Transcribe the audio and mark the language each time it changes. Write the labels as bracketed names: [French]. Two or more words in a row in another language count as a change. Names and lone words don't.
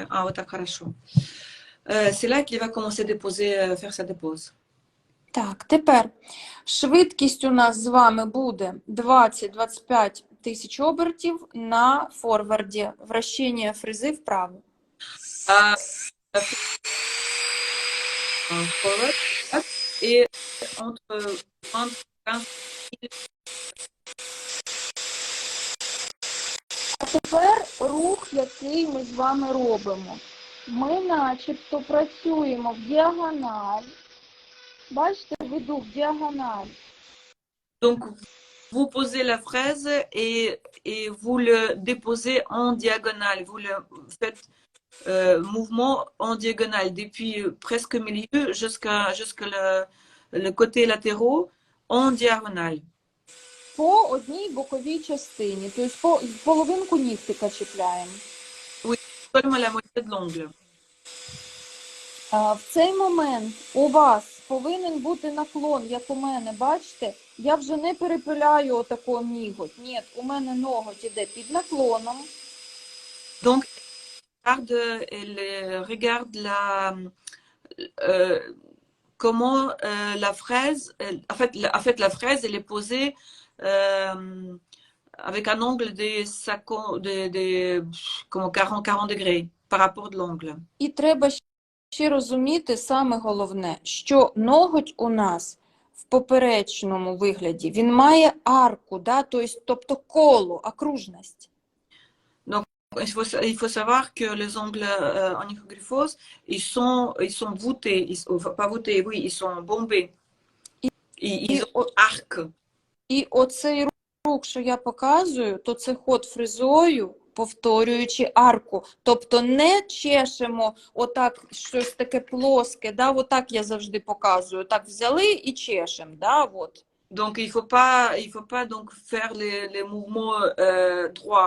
[Russian] А, вот так хорошо. [French] C'est là qu'il va commencer à déposer, faire sa dépose. [Ukrainian] Так, тепер швидкість у нас з вами буде 20-25 тисяч обертів на форварді. Вращення фрези вправо. [French] Et entre 20 et 15 [Ukrainian] А тепер рух, який ми з вами робимо. Ми начебто працюємо в діагональ. Бачите, веду в діагональ. [French] Donc, vous posez la fraise et vous le déposez en diagonale. Vous le faites mouvement en diagonale depuis presque milieu jusqu'à le côté latéraux en diagonale. [Ukrainian] По одній боковій частині. Тобто половинку нігтика чіпляємо. [French] Seulement la moitié de l'ongle. [Ukrainian] В цей момент у вас повинен бути наклон, як у мене, бачите? Я вже не перепиляю отако ніготь. Ні, у мене ноготь іде під наклоном. [French] Donc, elle regarde comment la fraise, en fait, la fraise, elle est posée avec un angle comme 40 degrés par rapport de l'ongle. [Ukrainian] І треба ще розуміти саме головне, що ноготь у нас в поперечному вигляді, він має арку, да? Тобто коло, окружність. [French] Il faut savoir que les ongles en onychogryphose, ils sont voûtés, pas voûtés, oui, ils sont bombés. Ils ont arc. [Ukrainian] І оцей рух, що я показую, то це ход фрезою, повторюючи арку. Тобто не чешемо отак щось таке плоске, да? Отак я завжди показую. Так взяли і чешемо, да? От. [French] Donc, il faut pas donc faire les mouvements droits.